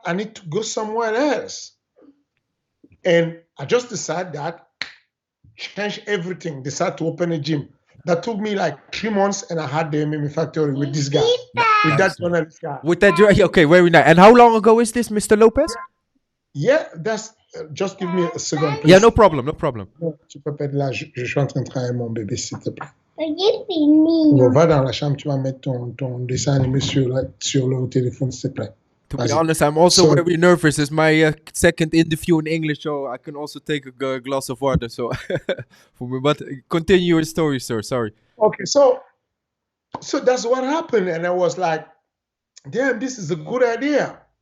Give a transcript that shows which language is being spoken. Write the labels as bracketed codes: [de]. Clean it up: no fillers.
[en] I need to go somewhere else. And I just decided that, change everything, decide to open a gym. That took me like 3 months, and I had the MMA Factory with this guy, with that journalist guy. Okay, very nice. And how long ago is this, Mr. Lopez? Yeah, that's. Just give me a second, please. Yeah, no problem. [fr] Tu peux pas être là, je suis en train de travailler mon bébé, s'il te plaît. Bon, va dans la chambre, tu vas mettre ton dessin animé sur le téléphone, s'il te plaît. [en] To be honest, I'm also very nervous. It's my second interview in English, so I can also take a glass of water. So, for me, but continue your story, sir. Sorry. Okay, so that's what happened, and I was like, damn, this is a good idea.